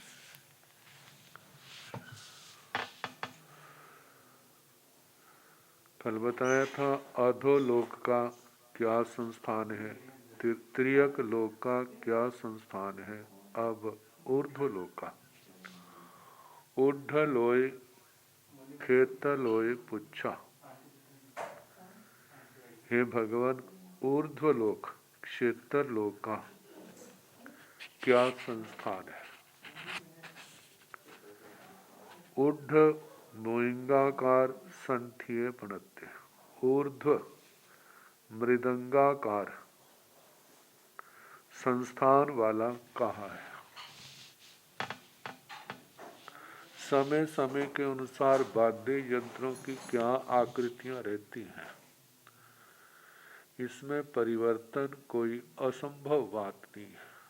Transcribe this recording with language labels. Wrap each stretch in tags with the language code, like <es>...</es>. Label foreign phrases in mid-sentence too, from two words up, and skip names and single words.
<hi>कल बताया था अधोलोक का क्या संस्थान है, तिर्यक लोक का क्या संस्थान है, अब ऊर्ध्वलोक का।</hi> <pra>ऊर्ध्वलोय खेतलोय पुच्छा,</pra> <hi>हे भगवान, ऊर्ध्वलोक क्षेत्र लोक का क्या संस्थान है।</hi> <pra>ऊर्ध्व मोइंगाकार संठिये पणत्य,</pra> <hi>ऊर्ध्व मृदंगाकार संस्थान वाला कहा है। समय समय के अनुसार वाद्य यंत्रों की क्या आकृतियां रहती हैं, इसमें परिवर्तन कोई असंभव बात नहीं है।</hi>